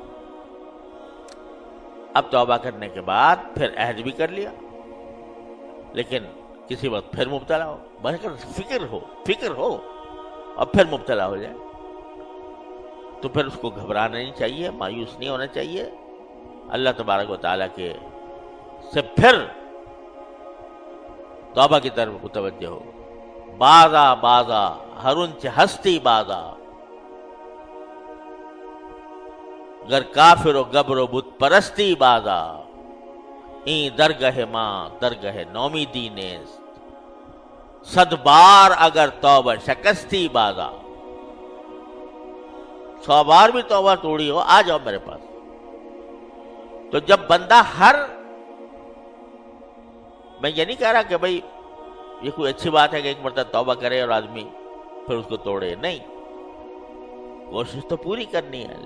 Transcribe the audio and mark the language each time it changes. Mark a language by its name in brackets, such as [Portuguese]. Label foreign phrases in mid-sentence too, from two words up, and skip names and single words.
[Urdu] اب توبہ کرنے کے بعد پھر عہد بھی کر لیا, لیکن کسی وقت پھر مبتلا ہو, فکر ہو اور پھر مبتلا ہو جائے, تو پھر اس کو گھبرانا نہیں چاہیے, مایوس نہیں ہونا چاہیے. اللہ تبارک و تعالیٰ کے سے پھر توبہ کی طرف متوجہ ہو. [Persian] بازا ہرنچ ہستی بازا, گر کافر و گبر و بت پرستی بازا, این درگہ ماں درگہ نومیدی نیست, صد بار اگر توبہ شکستی بازا. [Urdu] 100 بار بھی توبہ توڑی ہو, آ جاؤ میرے پاس. تو جب بندہ میں یہ نہیں کہہ رہا کہ بھئی یہ کوئی اچھی بات ہے کہ ایک مرتبہ توبہ کرے اور آدمی پھر اس کو توڑے, نہیں, کوشش تو پوری کرنی ہے.